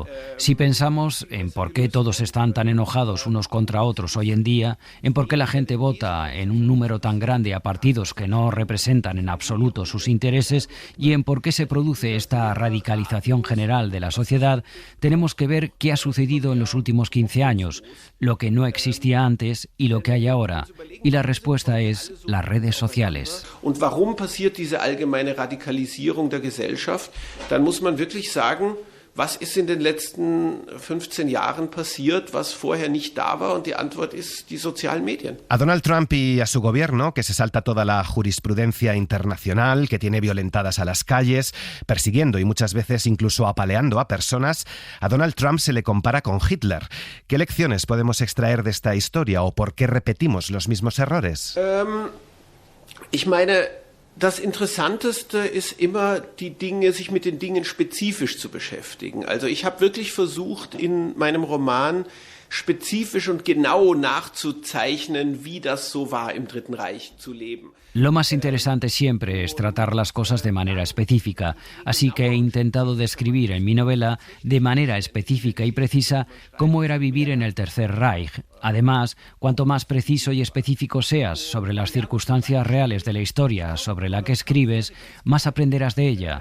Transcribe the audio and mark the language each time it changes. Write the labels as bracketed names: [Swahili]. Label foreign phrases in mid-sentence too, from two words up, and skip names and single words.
[Spanish] Si pensamos en por qué todos están tan enojados unos contra otros hoy en día, en por qué la gente vota en un número tan grande a partidos que no representan en absoluto sus intereses y en por qué se produce esta radicalización general de la sociedad, tenemos que ver qué ha sucedido en los últimos 15 años, lo que no existía antes y lo que hay ahora. Y la respuesta es las redes sociales. [German] Und warum passiert diese allgemeine Radikalisierung der Gesellschaft? Dann muss man wirklich sagen, was ist in den letzten 15 Jahren passiert, was vorher nicht da war? Und die Antwort ist die sozialen Medien. [Spanish] A Donald Trump y a su gobierno, que se salta toda la jurisprudencia internacional, que tiene violentadas a las calles, persiguiendo y muchas veces incluso apaleando a personas, a Donald Trump se le compara con Hitler. ¿Qué lecciones podemos extraer de esta historia o por qué repetimos los mismos errores? [German] Ich meine, das Interessanteste ist immer, sich mit den Dingen spezifisch zu beschäftigen. Also ich habe wirklich versucht, in meinem Roman spezifisch und genau nachzuzeichnen, wie das so war, im Dritten Reich zu leben. [Spanish] Lo más interesante siempre es tratar las cosas de manera específica, así que he intentado describir en mi novela de manera específica y precisa cómo era vivir en el Tercer Reich. Además, cuanto más preciso y específico seas sobre las circunstancias reales de la historia sobre la que escribes, más aprenderás de ella.